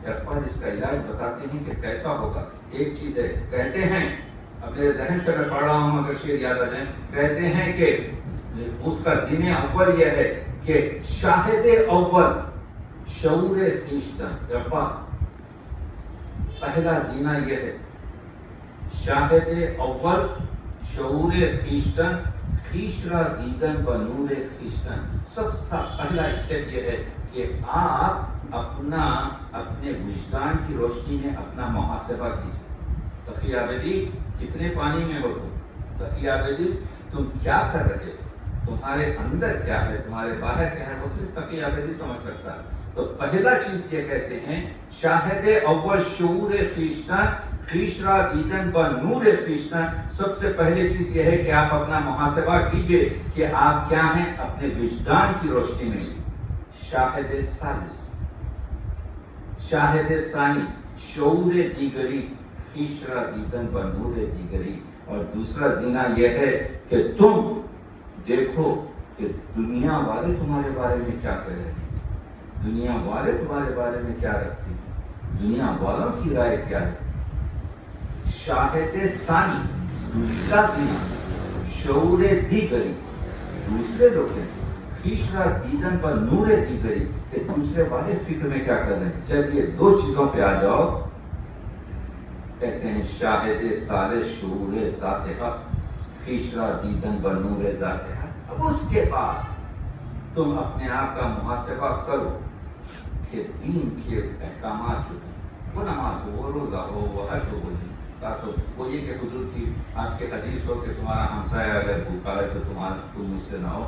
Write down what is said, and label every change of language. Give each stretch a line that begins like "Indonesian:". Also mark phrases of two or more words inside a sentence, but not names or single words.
Urdu: اقبال اس کا علاج بتاتے ہیں کہ کیسا ہوگا. ایک چیز ہے، کہتے ہیں اب میرے ذہن سے میں پڑھ رہا ہوں، اگر شعر یاد آ جائیں، کہتے ہیں کہ اس کا زین اول یہ ہے کہ
Persian: شاہد اول شعور خویشتن،
Urdu: پہلا زینہ یہ ہے
Persian: شاہد اول شعور خویشتن، خویش را دیدن و نور خویشتن.
Urdu: سب سے پہلا اسٹیپ یہ ہے کہ آپ اپنے وجدان کی روشنی میں اپنا محاسبہ کیجیے. تقی عابدی کتنے پانی میں ہو تقی عابدی تم کیا کر رہے ہو، تمہارے اندر کیا ہے، تمہارے باہر کیا ہے، وہ صرف تقی عابدی سمجھ سکتا ہے. تو پہلا چیز یہ کہتے ہیں
Persian: شاہد اول شعور خویشتن، خویش را دیدن با نور خویشتن.
Urdu: سب سے پہلی چیز یہ ہے کہ آپ اپنا محاسبہ کیجئے کہ آپ کیا ہیں اپنے وجدان کی روشنی میں.
Persian: شاہد ثالث، شاہد ثانی شعور دیگری، خویش را دیدن با نور دیگری.
Urdu: اور دوسرا زینہ یہ ہے کہ تم دیکھو کہ دنیا والے تمہارے بارے میں کیا کہہ رہے ہیں، دنیا والے تمہارے بارے میں کیا رکھتے ہیں، دنیا والوں کی رائے کیا ہے.
Persian: شاہد ثانی
Urdu: دوسرا زینہ
Persian: شعور دیگری،
Urdu: دوسرے لوگ ہیں،
Persian: خویش را دیدن پر نور دیگری،
Urdu: کہ دوسرے والے فکر میں کیا کر رہے ہیں. جب یہ دو چیزوں پہ آ جاؤ، کہتے ہیں
Persian: شاہد ثالث شعور ذات حق، خویش را دیدن پر نور ذات حق.
Urdu: اب اس کے بعد تم اپنے آپ کا محاسبہ کرو کہ دین کے احکامات جو ہیں، وہ نماز ہو، وہ روزہ ہو، وہ حج ہو، تو وہ یہ کہ حضور کی آپ کے حدیث ہو کہ تمہارا ہمسایہ اگر بھوکا ہے تو تم مجھ سے نہ ہو.